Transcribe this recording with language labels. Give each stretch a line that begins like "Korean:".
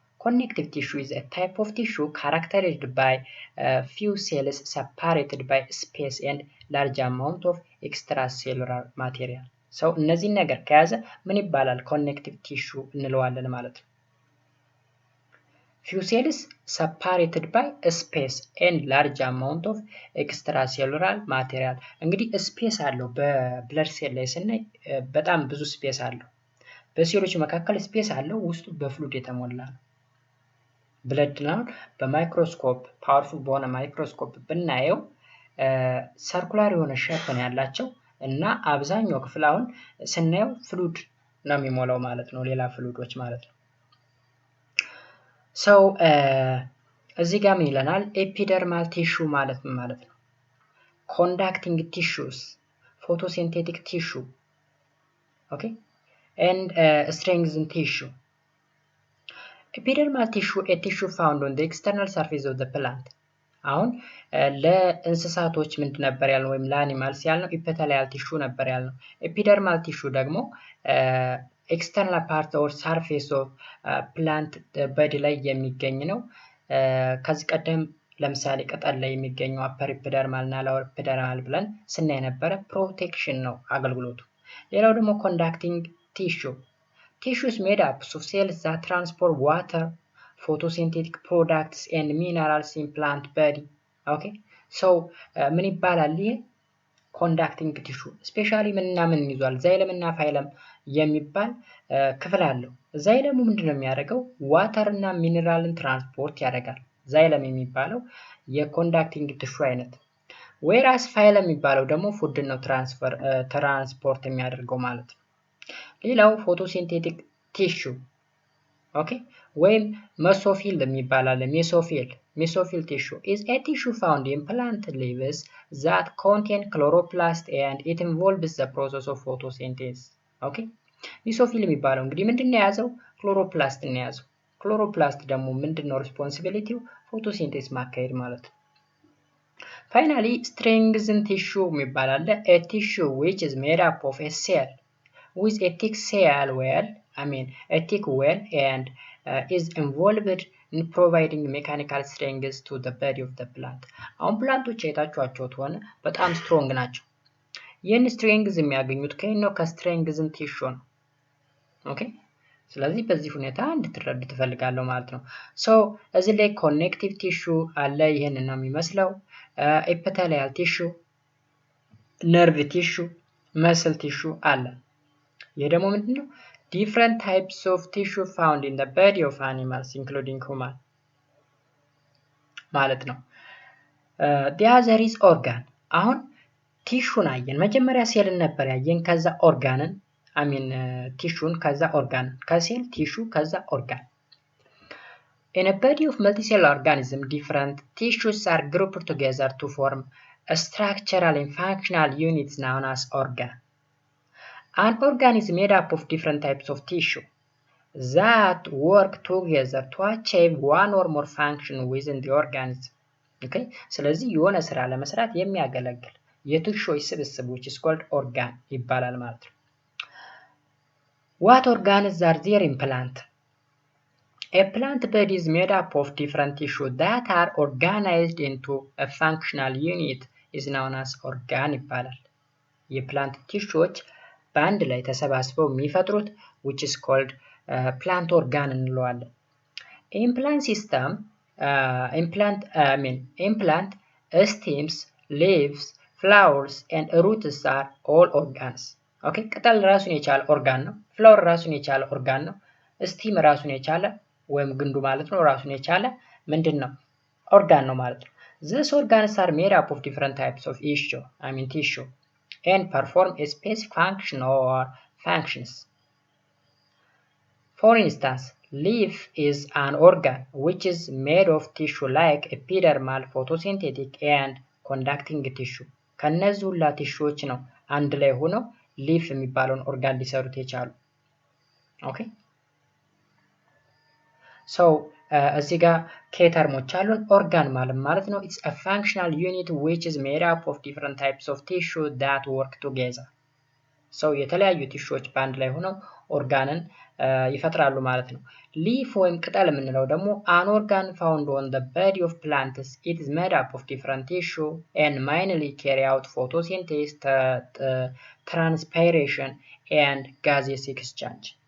English: Connective tissue is a type of tissue characterized by few cells separated by space and large amount of extracellular material.
Amharic: so እነዚህን ነገር ከያዘ ምን ይባላል?
English: ኮኔክቲቭ ቲሹ
Amharic: እንለዋለን ማለት ነው።
English: few cells separated by space and large amount of extracellular material.
Amharic: እንግዲህ ስፔስ አለው በብለድ ሴል ላይ ስናይ በጣም ብዙ ስፔስ አለው። በሴሎች መካከል ስፔስ አለው፣ ውስጡ በፍሉድ የተሞላ ነው። ብለድ ነው በማይክሮስኮፕ ፓወርፉል በሆነ ማይክሮስኮፕ ብናየው ሰርኩላር የሆነ ሼፕ ነው ያላቸው እና አብዛኛው ክፍል አሁን ስናየው ፍሉድ ነው የሚሞላው ማለት ነው፣ ሌላ ፍሉዶች ማለት ነው። so እዚህ ጋር ምን ይለናል?
English: ኤፒደርማል ቲሹ
Amharic: ማለት ምን ማለት ነው?
English: ኮንዳክቲንግ ቲሹስ፣ ፎቶሲንቴቲክ ቲሹ ኦኬ and strengthened tissue. Epidermal tissue a tissue found on the external surface of the plant.
Amharic: አሁን ለእንስሳቶች ምንድን ነበር ያልነው ወይም ለአኒማልስ ያልነው epithelial tissue ነበር ያልነው። ኤፒደርማል ቲሹ ደግሞ
English: ኤክስተርናል ፓርት ኦር ሰርፌስ ኦፍ ፕላንት
Amharic: በዲ ላይ የሚገኝ ነው። ከዚህ ቀደም ለምሳሌ ቅጠል ላይ የሚገኘው
English: አፐር ኤፒደርማል እና ሎወር ኤፒደርማል
Amharic: ብለን ስናይ ነበረ።
English: ፕሮቴክሽን
Amharic: ነው አገልግሎቱ። ሌላው ደግሞ
English: ኮንዳክቲንግ ቲሹ tissues made up of cells that transport water, photosynthetic products and minerals in plant body.
Amharic: okay so ምን ይባላል? ይሄ ኮንዳክቲንግ ቲሹ ስፔሻሊ ምንና ምን ይዟል? ዛይለም እና ፋይለም የሚባል ክፍል አለው። ዛይለሙ ምንድነው የሚያደርገው? ዋተር እና ሚነራልን ትራንስፖርት ያደርጋል። ዛይለም የሚባለው የኮንዳክቲንግ ቲሹ አይነት፣ whereas ፋይለም የሚባለው ደግሞ ፉድ ነው ትራንስፖርት የሚያደርገው ማለት ነው። ሌላው ፎቶሲንቴቲክ ቲሹ
English: Okay,
Amharic: ወይም
English: mesophil
Amharic: የሚባል አለ
English: mesophil tissue is a tissue found in plant leaves that contain chloroplast and it involves the process of photosynthesis.
Amharic: Okay, mesophil የሚባለው እንግዲህ ምንድነው የያዘው? chloroplast ነው የያዘው። chloroplast ደግሞ ምንድነው responsibility?
English: photosynthesis
Amharic: ማካሄድ ማለት ነው።
English: Finally, strengthened tissue
Amharic: የሚባል አለ
English: a tissue which is made up of a cell with a thick cell wall, a thick wall and is involved in providing mechanical strength to the body of the plant.
Amharic: አሁን ፕላንቶች አይታችኋቸው ከሆነ በጣም ስትሮንግ ናቸው። ይህን ስትሬንግዝ የሚያገኙት ከየት ነው? ከስትሬንግዝን ቲሹ ነው። ኦኬ፣ ስለዚህ በዚህ ሁኔታ እንድትረዱ ትፈልጋለሁ ማለት ነው። ሶ እዚህ ላይ ኮኔክቲቭ ቲሹ አለ፣ ይህን ነው የሚመስለው። ኤፒቴሊያል ቲሹ፣ ነርቭ ቲሹ፣ መስል ቲሹ አለ። ይህ ደግሞ ምንድነው?
English: different types of tissue found in the body of animals including human
Amharic: ማለት ነው።
English: the other is organ።
Amharic: አሁን ቲሹን አየን፣ መጀመሪያ ሴልን ነበር ያየን፣ ከዛ ኦርጋንን ቲሹን፣ ከዛ ኦርጋን፣ ከሴል ቲሹ፣ ከዛ ኦርጋን።
English: in a body of multicellular organism different tissues are grouped together to form a structural and functional units known as organ. An organ is made up of different types of tissue that work together to achieve one or more function within the organism. Okay?
Amharic: ስለዚህ የሆነ ስራ ለመስራት የሚያገለግል የቲሹዎች ስብስብ
English: which is called organ
Amharic: ይባላል ማለት ነው።
English: What organs are there in plant? A plant body is made up of different tissue that are organized into a functional unit is known as organ
Amharic: ይባላል። የፕላንት ቲሹዎች በአንድ ላይ ተሰባስበው የሚፈጥሩት
English: which is called plant organ
Amharic: እንለዋለን።
English: Implant system, implant, stems, leaves, flowers and roots are all organs.
Amharic: Okay, ቅጠል ራሱን የቻለ ኦርጋን ነው። ፍላወር ራሱን የቻለ ኦርጋን ነው። ስቲም ራሱን የቻለ ወይም ግንዱ ማለት ነው ራሱን የቻለ ምንድነው? ኦርጋን ነው ማለት ነው።
English: These organs are made up of different types of tissue and perform a specific function or functions. For instance, leaf is an organ which is made of tissue like epidermal, photosynthetic and conducting tissue.
Amharic: ከነዚህ ሁላ ቲሹዎች ነው አንድ ላይ ሆነው ሊፍ የሚባለውን ኦርጋን ሊሰሩት የቻሉ። ኦኬ፣ ሶ እዚህ ጋር ኬተርሞች አሉን። ኦርጋን ማለት ነው
English: it's a functional unit which is made up of different types of tissue that work together.
Amharic: so የተለያዩ ቲሹዎች በአንድ ላይ ሆነው ኦርጋንን ይፈጥራሉ ማለት ነው። ሊፍ ወይም ቅጠል የምንለው ደግሞ
English: an organ found on the body of plants. It is made up of different tissue and mainly carry out photosynthesis, transpiration and gaseous exchange.